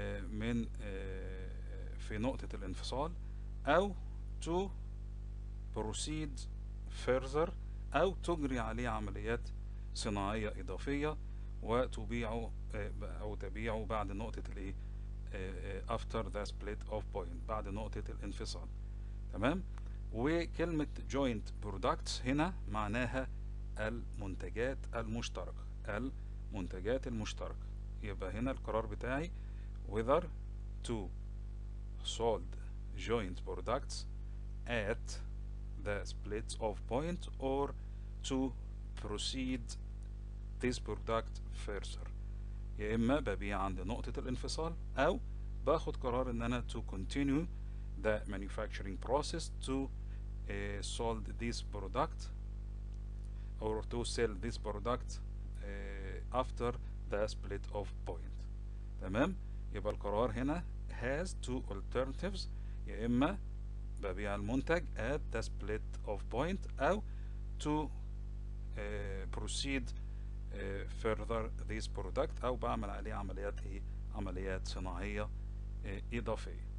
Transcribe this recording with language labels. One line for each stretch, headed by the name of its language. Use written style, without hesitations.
Arabic: من في نقطة الانفصال، او
English: to proceed further
Arabic: أو تجري عليه عمليات صناعية إضافية وتبيعه أو تبيعه بعد نقطة الإيه
English: after the split of point،
Arabic: بعد نقطة الانفصال. تمام. وكلمة joint products هنا معناها المنتجات المشتركة، المنتجات المشتركة. يبقى هنا القرار بتاعي
English: whether to sold joint products at the split of point or to proceed this product further.
Arabic: يا اما ببيع عند نقطة الانفصال او باخد قرار ان انا
English: to continue the manufacturing process to sold this product or to sell this product after the split of point.
Arabic: تمام. يبقى القرار هنا
English: has two alternatives،
Arabic: يا اما ببيع المنتج
English: at the split of point
Arabic: أو
English: to proceed further this product
Arabic: أو بعمل عليه عمليات عمليات صناعية إضافية.